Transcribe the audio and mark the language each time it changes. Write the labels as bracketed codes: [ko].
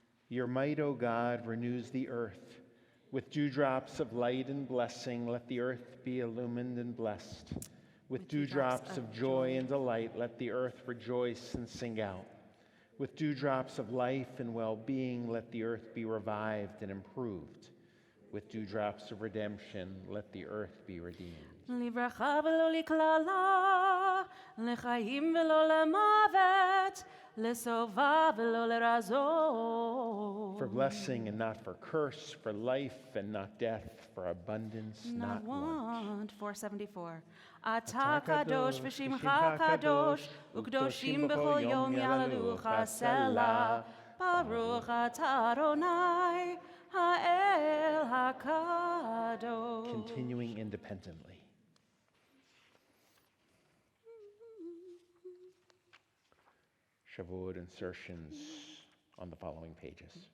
[en] Your might, O God, renews the earth. With dewdrops of light and blessing, let the earth be illumined and blessed. With dewdrops of joy and delight, let the earth rejoice and sing out. With dewdrops of life and well-being, let the earth be revived and improved. With dewdrops of redemption, let the earth be redeemed. [he] לברכה ולא לקללה, לחיים ולא למוות, לסובה ולא לרזות. [en] For blessing and not for curse, for life and not death, for abundance, not want. 474. [he] אתה קדוש ושמך קדוש, וקדושים בכל יום יעללוך סלה. ברוך אתה אדוני, האל הקדוש. [en] Continuing independently. Shavuot insertions on the following pages.